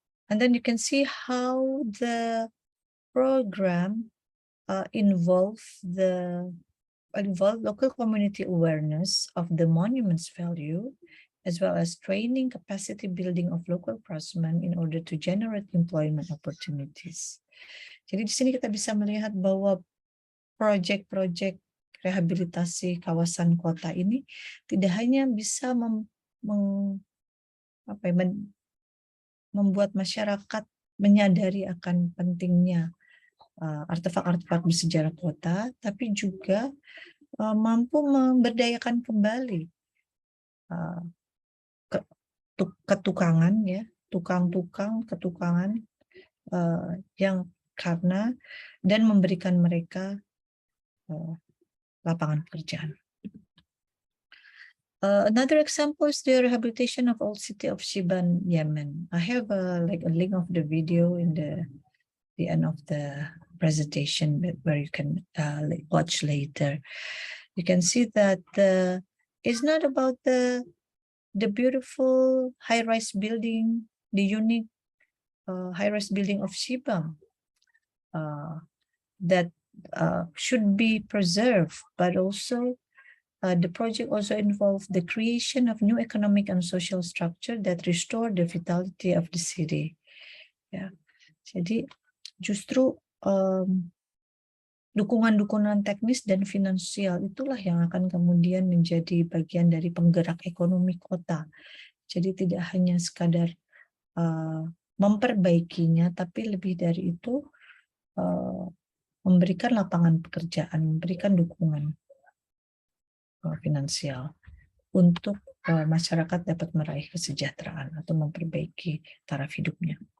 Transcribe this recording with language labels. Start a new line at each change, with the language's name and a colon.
English: And then you can see how the program involve local community awareness of the monument's value, as well as training capacity building of local craftsmen in order to generate employment opportunities.
Indonesian: Jadi di sini kita bisa melihat bahwa proyek-proyek rehabilitasi kawasan kota ini tidak hanya bisa membuat masyarakat menyadari akan pentingnya artefak-artefak bersejarah kota, tapi juga mampu memberdayakan kembali ketukangan, ya, tukang-tukang ketukangan yang karena dan memberikan mereka lapangan pekerjaan.
English: Another example is the rehabilitation of old city of Shiban, Yemen. I have a link of the video in the end of the presentation where you can watch later. You can see that it's not about the beautiful high-rise building, the unique high-rise building of Shibam that should be preserved, but also the project also involved the creation of new economic and social structure that restore the vitality of the city.
Indonesian: Ya, jadi justru dukungan-dukungan teknis dan finansial itulah yang akan kemudian menjadi bagian dari penggerak ekonomi kota. Jadi tidak hanya sekadar memperbaikinya, tapi lebih dari itu memberikan lapangan pekerjaan, memberikan dukungan finansial untuk masyarakat dapat meraih kesejahteraan atau memperbaiki taraf hidupnya.